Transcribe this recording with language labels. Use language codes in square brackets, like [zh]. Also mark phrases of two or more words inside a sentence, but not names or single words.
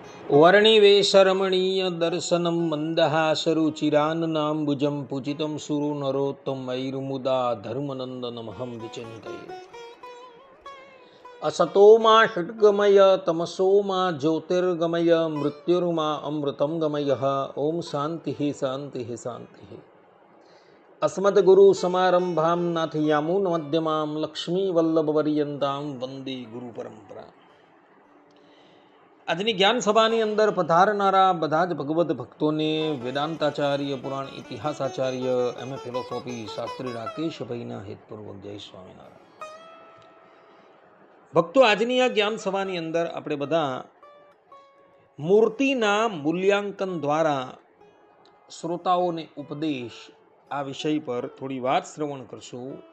[sa] વર્ણિવેશરમણીય દર્શનમ મંદહાસરુચિરાનનાંબુજં પૂજિतं સુરો નરોત્તમૈર્મુદા ધર્મનંદનમહં વિચિંતયે असतो मा षड्गमय तमसो मा ज्योतिर्गमय मृत्युर्मा अमृतं गमयः ओम शांति शांति शांति। अस्मद्गुरु समारंभां नाथयामुन मध्यमां लक्ष्मी वल्लभपर्यन्तां वंदे गुरु परंपरा। [gu] આજની જ્ઞાન સભાની અંદર પધારનારા બધા જ ભગવદ ભક્તોને વેદાંતાચાર્ય પુરાણ ઇતિહાસાચાર્ય એમ ફિલોસોફી શાસ્ત્રી રાકેશભાઈના હેતપૂર્વક જય સ્વામિનારાયણ ભક્તો। આજની આ જ્ઞાન સભાની અંદર આપણે બધા મૂર્તિના મૂલ્યાંકન દ્વારા શ્રોતાઓને ઉપદેશ આ વિષય પર થોડી વાત શ્રવણ કરશું।